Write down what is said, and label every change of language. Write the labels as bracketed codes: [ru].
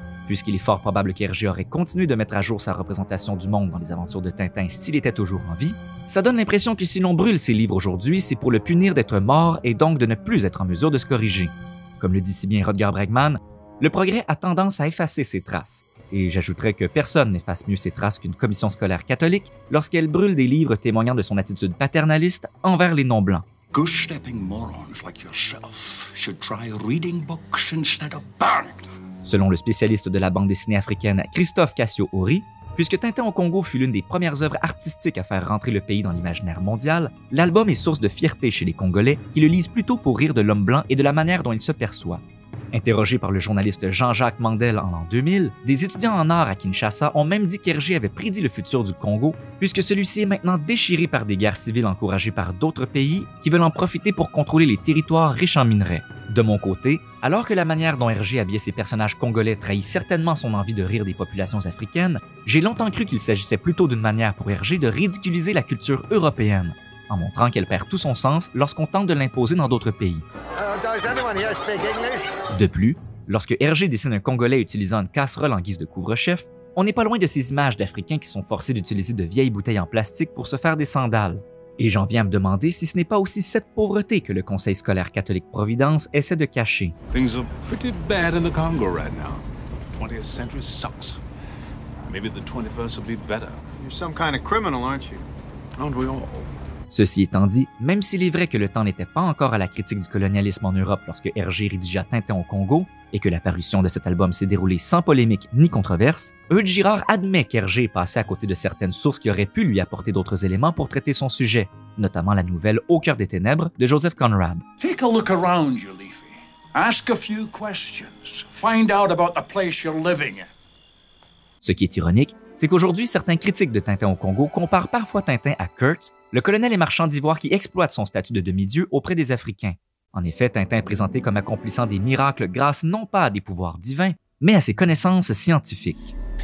[fr] Puisqu'il est fort probable qu'Hergé aurait continué de mettre à jour sa représentation du monde dans les aventures de Tintin s'il était toujours en vie, ça donne l'impression que si l'on brûle ses livres aujourd'hui, c'est pour le punir d'être mort et donc de ne plus être en mesure de se corriger. Comme le dit si bien Rutger Bregman, le progrès a tendance à effacer ses traces. Et j'ajouterais que personne n'efface mieux ses traces qu'une commission scolaire catholique lorsqu'elle brûle des livres témoignant de son attitude paternaliste envers les non-blancs. [en] Goose-stepping morons like yourself should try reading books instead of burning them. [fr] Selon le spécialiste de la bande dessinée africaine Christophe Cassio-Ory, puisque Tintin au Congo fut l'une des premières œuvres artistiques à faire rentrer le pays dans l'imaginaire mondial, l'album est source de fierté chez les Congolais qui le lisent plutôt pour rire de l'homme blanc et de la manière dont il se perçoit. Interrogé par le journaliste Jean-Jacques Mandel en l'an 2000, des étudiants en art à Kinshasa ont même dit qu'Hergé avait prédit le futur du Congo, puisque celui-ci est maintenant déchiré par des guerres civiles encouragées par d'autres pays qui veulent en profiter pour contrôler les territoires riches en minerais. De mon côté, alors que la manière dont Hergé habillait ses personnages congolais trahit certainement son envie de rire des populations africaines, j'ai longtemps cru qu'il s'agissait plutôt d'une manière pour Hergé de ridiculiser la culture européenne, en montrant qu'elle perd tout son sens lorsqu'on tente de l'imposer dans d'autres pays. De plus, Lorsque Hergé dessine un Congolais utilisant une casserole en guise de couvre-chef, on n'est pas loin de ces images d'Africains qui sont forcés d'utiliser de vieilles bouteilles en plastique pour se faire des sandales. Et j'en viens à me demander si ce n'est pas aussi cette pauvreté que le Conseil scolaire catholique Providence essaie de cacher. [en] Things are pretty bad in the Congo right now. 20th century sucks. Maybe the 21st will be better. You're some kind of criminal, aren't you? Aren't we all? [fr] Ceci étant dit, même s'il est vrai que le temps n'était pas encore à la critique du colonialisme en Europe lorsque Hergé rédigea Tintin au Congo, et que la parution de cet album s'est déroulée sans polémique ni controverse, Eudes Girard admet qu'Hergé est passé à côté de certaines sources qui auraient pu lui apporter d'autres éléments pour traiter son sujet, notamment la nouvelle Au cœur des ténèbres de Joseph Conrad. [en] Take a look around you, Leafy. Ask a few questions. Find out about the place you're living in. [fr] Ce qui est ironique, c'est qu'aujourd'hui, certains critiques de Tintin au Congo comparent parfois Tintin à Kurtz, le colonel et marchand d'ivoire qui exploite son statut de demi-dieu auprès des Africains. En effet, Tintin est présenté comme accomplissant des miracles grâce non pas à des pouvoirs divins, mais à ses connaissances scientifiques.